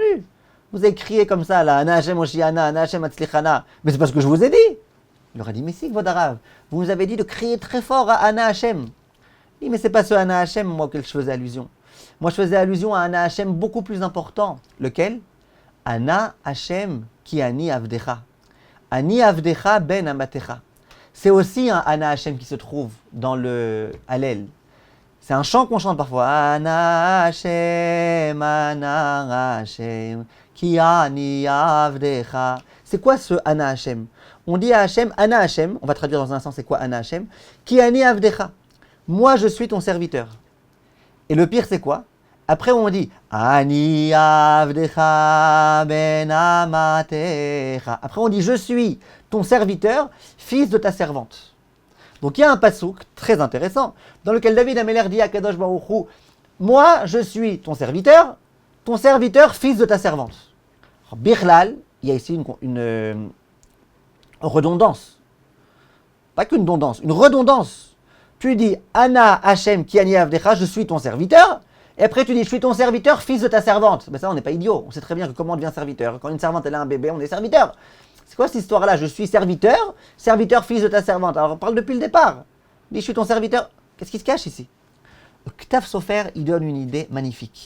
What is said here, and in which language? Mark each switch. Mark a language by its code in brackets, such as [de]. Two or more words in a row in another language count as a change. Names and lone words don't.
[fr] Vous avez crié comme ça, là, [he] אנא השם הושיענא, אנא השם הצליחנא. [fr] Mais c'est pas ce que je vous ai dit. Il leur a dit, mais si, votre Rav, vous nous avez dit de crier très fort à [he] אנא השם. [fr] Il dit, mais c'est pas ce [he] אנא השם, [fr] moi, auquel je faisais allusion. Moi, je faisais allusion à [he] אנא השם [fr] beaucoup plus important. Lequel? [he] אנא השם כי אני עבדך. אני עבדך בן אמתך. [fr] C'est aussi un [he] אנא השם [fr] qui se trouve dans le Hallel. C'est un chant qu'on chante parfois. [he] אנא השם כי אני עבדך. [fr] C'est quoi ce [he] אנא השם? [fr] On dit à Hashem, [he] אנא השם, [fr] on va traduire dans un sens, c'est quoi [he] אנא השם? כי אני עבדך. [fr] Moi, je suis ton serviteur. Et le pire, c'est quoi? Après, on dit [he] אני עבדך בן אמתך. [fr] Après, on dit je suis ton serviteur, fils de ta servante. Donc, il y a un passouk très intéressant dans lequel David Améler dit à [he] קדוש ברוך הוא, [fr] moi, je suis ton serviteur, fils de ta servante. Birlal, il y a ici une redondance. Pas qu'une redondance. Tu dis [he] אנא השם כי אני עבדך, [fr] je suis ton serviteur. Et après tu dis, je suis ton serviteur, fils de ta servante. Ben ça, on n'est pas idiot. On sait très bien que comment on devient serviteur. Quand une servante, elle a un bébé, on est serviteur. C'est quoi cette histoire-là? Je suis serviteur, serviteur, fils de ta servante. Alors on parle depuis le départ. Il dit, je suis ton serviteur. Qu'est-ce qui se cache ici? Ktav Sofer, il donne une idée magnifique.